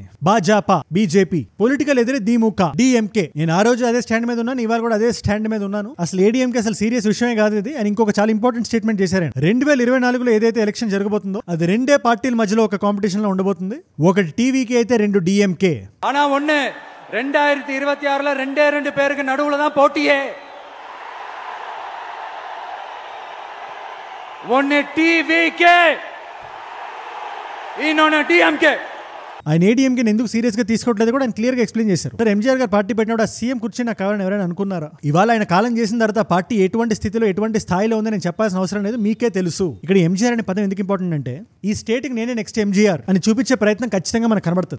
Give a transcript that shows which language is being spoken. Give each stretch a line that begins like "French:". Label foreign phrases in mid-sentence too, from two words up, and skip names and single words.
Telugu: భాజపా బీజేపీ, పొలిటికల్ ఎదిరి దిముక డిఎంకే. నేను ఆ రోజు అదే స్టాండ్ మీద ఉన్నాను, ఇవాళ కూడా అదే స్టాండ్ మీద ఉన్నాను. అసలు ఏడీఎంకే అసలు సీరియస్ విషయమే కాదు ఇది. అని ఇంకొక చాలా ఇంపార్టెంట్ స్టేట్మెంట్ చేశారు. 2024లో ఏదైతే ఎలక్షన్ జరగబోతుందో అది 2 పార్టీల మధ్యలో ఒక కాంపిటీషన్ లో ఉండబోతుంది. ఒకటి టీవీకి అయితే 2 డిఎంకే.
Tamil: ஆனா ஒண்ணு 2026ல 2 பேருக்கு நடுவுல தான் போட்டியே. ஒன்னு டிவிகே, இன்னொன்னு டிஎంకే.
Telugu: ఆయన ఏడీఎంకేని ఎందుకు సీరియస్ గా తీసుకోవట్లేదు కూడా ఆయన క్లియర్ గా ఎక్స్ప్లెయిన్ చేశారు. సార్ ఎంజీఆర్ గారు పార్టీ పెట్టినప్పుడు ఆ సీఎం కూర్చొని నాకు కావాలని ఎవరైనా అనుకున్నారా? ఇవాళ ఆయన కాలం చేసిన తర్వాత పార్టీ ఎటువంటి స్థితిలో ఎటువంటి స్థాయిలో ఉందని నేను చెప్పాల్సిన అవసరం లేదు, మీకే తెలుసు. ఇక్కడ ఎంజీఆర్ అనే పదం ఎందుకు ఇంపార్టెంట్ అంటే ఈ స్టేట్ కి నేనే నెక్స్ట్ ఎంజీఆర్ అని చూపించే ప్రయత్నం ఖచ్చితంగా మనకు కనబడుతుంది.